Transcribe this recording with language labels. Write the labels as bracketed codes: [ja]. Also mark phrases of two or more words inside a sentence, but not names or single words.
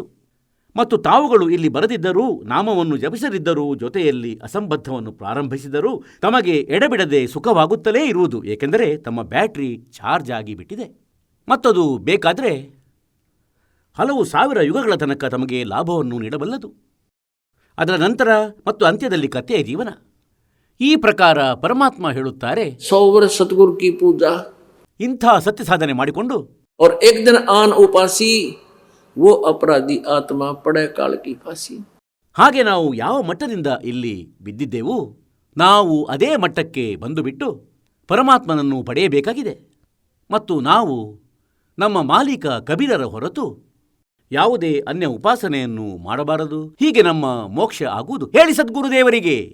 [kn] ಮತ್ತು ತಾವುಗಳು ಇಲ್ಲಿ ಬರದಿದ್ದರೂ, ನಾಮವನ್ನು ಜಪಿಸದಿದ್ದರೂ, ಜೊತೆಯಲ್ಲಿ ಅಸಂಬದ್ಧವನ್ನು ಪ್ರಾರಂಭಿಸಿದರೂ ತಮಗೆ ಎಡೆಬಿಡದೆ ಸುಖವಾಗುತ್ತಲೇ ಇರುವುದು. ಏಕೆಂದರೆ ತಮ್ಮ ಬ್ಯಾಟ್ರಿ ಚಾರ್ಜ್ ಆಗಿಬಿಟ್ಟಿದೆ. ಮತ್ತದು ಬೇಕಾದರೆ ಹಲವು ಸಾವಿರ ಯುಗಗಳ ತನಕ ತಮಗೆ ಲಾಭವನ್ನು ನೀಡಬಲ್ಲದು. ಅದರ ನಂತರ ಮತ್ತು ಅಂತ್ಯದಲ್ಲಿ ಕಥೆಯ ಜೀವನ. ಈ ಪ್ರಕಾರ ಪರಮಾತ್ಮ ಹೇಳುತ್ತಾರೆ, [hi] 100 वर्ष सतगुरु की पूजा [kn] ಇಂಥ ಸತ್ಯ ಸಾಧನೆ ಮಾಡಿಕೊಂಡು [hi] और एक दिन आन उपासी, वो अपराधी आत्मा पड़े काल की फांसी। [kn] ಹಾಗೆ ನಾವು ಯಾವ ಮಟ್ಟದಿಂದ ಇಲ್ಲಿ ಬಿದ್ದಿದ್ದೆವು, ನಾವು ಅದೇ ಮಟ್ಟಕ್ಕೆ ಬಂದು ಬಿಟ್ಟು ಪರಮಾತ್ಮನನ್ನು ಪಡೆಯಬೇಕಾಗಿದೆ. ಮತ್ತು ನಾವು ನಮ್ಮ ಮಾಲೀಕ ಕಬೀರರ ಹೊರತು ಯಾವುದೇ ಅನ್ಯ ಉಪಾಸನೆಯನ್ನು ಮಾಡಬಾರದು. ಹೀಗೆ ನಮ್ಮ ಮೋಕ್ಷ ಆಗುವುದು. ಹೇಳಿ ಸದ್ಗುರುದೇವರಿಗೆ.